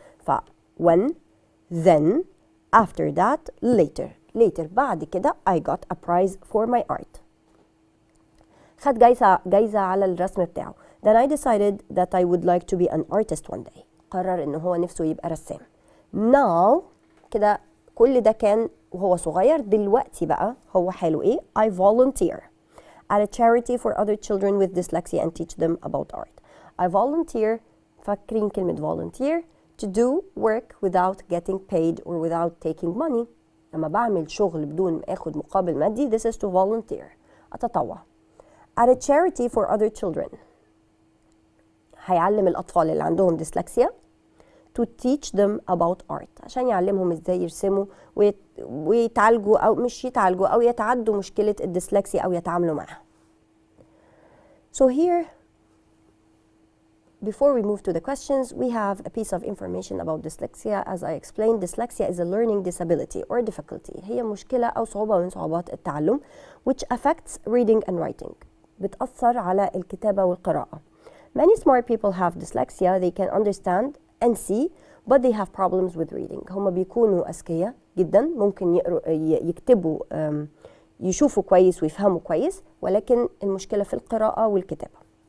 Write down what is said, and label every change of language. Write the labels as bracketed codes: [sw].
[en] ف when, then, after that, later [ar] بعد كده [en] I got a prize for my art. [ar] خد جايزة على الرسم بتاعه. [en] Then I decided that I would like to be an artist one day. [ar] قرر إنه هو نفسه يبقى رسام. Now كده كل ده كان وهو صغير. دلوقتي بقى هو حاله إيه؟ [en] I volunteer at a charity for other children with dyslexia and teach them about art. I volunteer، [ar] فاكرين كلمة [en] volunteer، to do work without getting paid or without taking money. [ar] لما بعمل شغل بدون ما اخد مقابل مادي، [en] this is to volunteer، [ar] أتطوع. At a charity for other children، هيعلم الأطفال اللي عندهم dyslexia [en] to teach them about art، [ar] عشان يعلمهم ازاي يرسموا ويتعالجوا أو مش يتعالجوا أو يتعدوا مشكلة الديسلكسيا أو يتعاملوا معها. [en] So here, before we move to the questions, we have a piece of information about dyslexia. As I explained, dyslexia is a learning disability or difficulty. [ar] هي مشكلة أو صعوبة من صعوبات التعلم [en] which affects reading and writing. [ar] بتأثر على الكتابة والقراءة. [en] Many smart people have dyslexia. They can understand and see, but they have problems with reading. [ar] هم بيكونوا أذكياء جدا، ممكن يكتبوا يشوفوا كويس ويفهموا كويس، ولكن المشكلة في القراءة والكتابة.